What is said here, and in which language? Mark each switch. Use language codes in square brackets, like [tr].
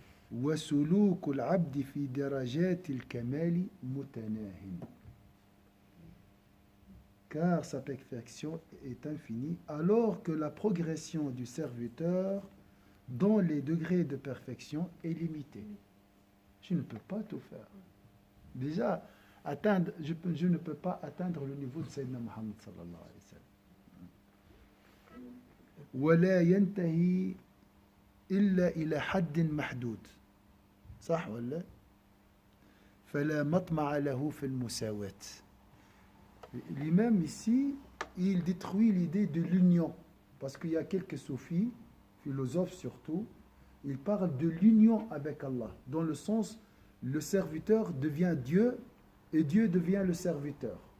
[ar] وسلوك العبد في درجات الكمال متناهٍ. [fr] Car sa perfection est infinie, alors que la progression du serviteur dans les degrés de perfection est limitée. Je ne peux pas tout faire. Déjà, je ne peux pas atteindre le niveau de Sayyidina Muhammad sallallahu alayhi wa sallam. [ar] ولا ينتهي إلا إلى حد محدود. صح ولا؟ فلا مطمع له في المساواة. [fr] L'imam ici, il détruit l'idée de l'union. Parce qu'il y a quelques soufis, philosophes surtout, ils parlent de l'union avec Allah. Dans le sens, le serviteur devient Dieu et Dieu devient le serviteur.